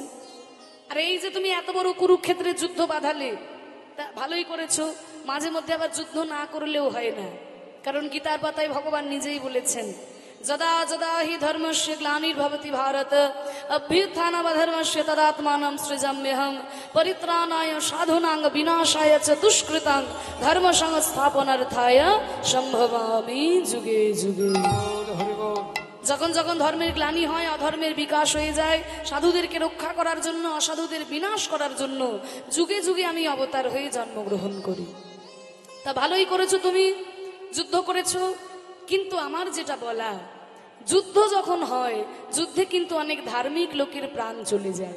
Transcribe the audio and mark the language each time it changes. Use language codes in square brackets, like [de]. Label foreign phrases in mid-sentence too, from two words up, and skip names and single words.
[bn] আর এই যে তুমি এত বড় কুরুক্ষেত্রে যুদ্ধ বাঁধালে, তা ভালোই করেছো। মাঝে মধ্যে আবার যুদ্ধ না করলেও হয় না, কারণ গীতার পাতায় ভগবান নিজেই বলেছেন, [sa] যদা যদা হি ধর্মস্য গ্লানির্ভবতি ভারত অভ্যুত্থানমধর্মস্য তদাত্মাनं সৃজাম্যহং পরিত্রাণায় সাধুনাং বিনাশায় চ দুষ্কৃতাং ধর্ম সংস্থাপনার্থায় সম্ভবামি যুগে যুগে। [bn] যখন যখন ধর্মের গ্লানি হয়, অধর্মের বিকাশ হয়ে যায়, সাধুদেরকে রক্ষা করার জন্য, অসাধুদের বিনাশ করার জন্য যুগে যুগে আমি অবতার হয়ে জন্মগ্রহণ করি। তা ভালোই করেছো, তুমি যুদ্ধ করেছো। কিন্তু আমার যেটা বলা, যুদ্ধ যখন হয়, যুদ্ধে কিন্তু অনেক ধার্মিক লোকের প্রাণ চলে যায়।